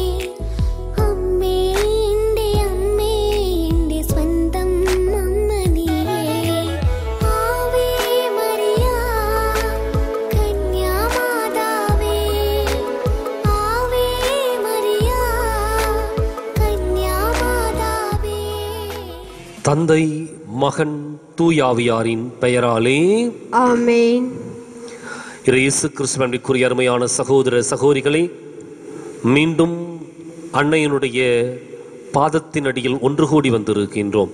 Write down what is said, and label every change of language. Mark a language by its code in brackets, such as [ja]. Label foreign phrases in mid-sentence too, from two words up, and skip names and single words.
[ml] അമ്മേ, എൻ്റെ അമ്മേ, എൻ്റെ സ്വന്തം അമ്മ നീയേ. ആവേ മരിയ കന്യാമാതാവേ. ആവേ മരിയ കന്യാമാതാവേ. [ta] தந்தை மகன் தூயாவியாரின் பெயராலே ஆமென். இயேசு கிறிஸ்துவிற்குரிய அருமையான சகோதர சகோதரிகளே, மீண்டும் அன்னையினுடைய பாதத்தின் அடியில் ஒன்று கூடி வந்திருக்கின்றோம்.